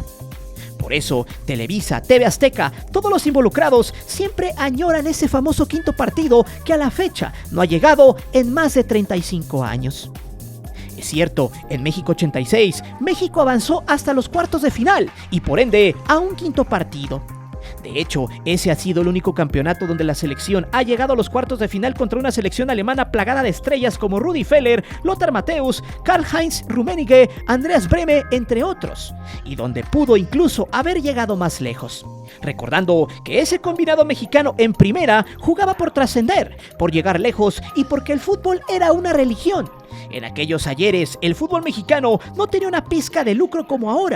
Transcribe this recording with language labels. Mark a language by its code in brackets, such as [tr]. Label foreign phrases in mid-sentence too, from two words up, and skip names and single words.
[es] Por eso, Televisa, TV Azteca, todos los involucrados siempre añoran ese famoso quinto partido que a la fecha no ha llegado en más de 35 años. Es cierto, en México 86, México avanzó hasta los cuartos de final y por ende a un quinto partido. De hecho, ese ha sido el único campeonato donde la selección ha llegado a los cuartos de final contra una selección alemana plagada de estrellas como Rudi Feller, Lothar Matthäus, Karl-Heinz Rummenigge, Andreas Brehme, entre otros, y donde pudo incluso haber llegado más lejos. Recordando que ese combinado mexicano en primera jugaba por trascender, por llegar lejos y porque el fútbol era una religión. En aquellos ayeres, el fútbol mexicano no tenía una pizca de lucro como ahora.